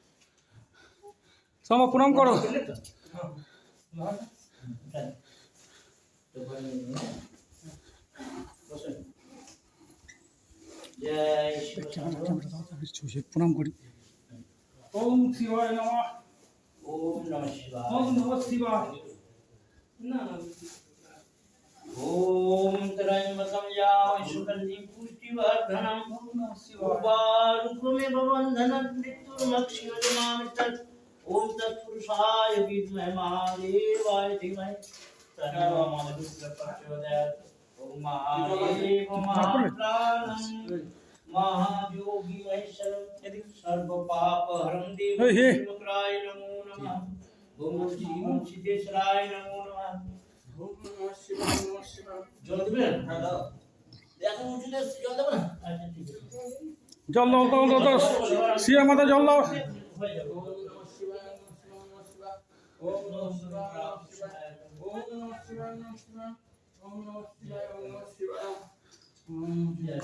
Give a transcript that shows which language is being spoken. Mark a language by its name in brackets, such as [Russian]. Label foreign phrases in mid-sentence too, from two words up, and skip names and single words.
[Bangla] সবাই প্রণাম করো। জয় শিব প্রণাম করি। [Sanskrit] ওম শিবায় নমঃ। ওম নমঃ শিবায়। ওম নমঃ শিবায়। ओम त्रयंबकं यामहे सुगन्धिं पुष्टिवर्धनम् उर्वारुकमेव बन्धनं मृत्युर्मक्षयमामृतत्। ओम तत्पुरुषाय विद्महे महादेवाय धीमहि तन्नो प्रचोदयात्। ओम महादेव महाप्राणं महायोगी महेश्वरं सर्वपापहरं देवमुद्राय नमो नमः। ओम श्रीं सिद्धेश्वराय नमो नमः। [Bangla] জল দেবেন? এখন উঠে জল দেবো না? আচ্ছা ঠিক আছে। জল দাও দাও দাও দাও, শিয়া মাতা জল দাও। হয়ে যাবে। [Sanskrit] ওম নমঃ শিবায়।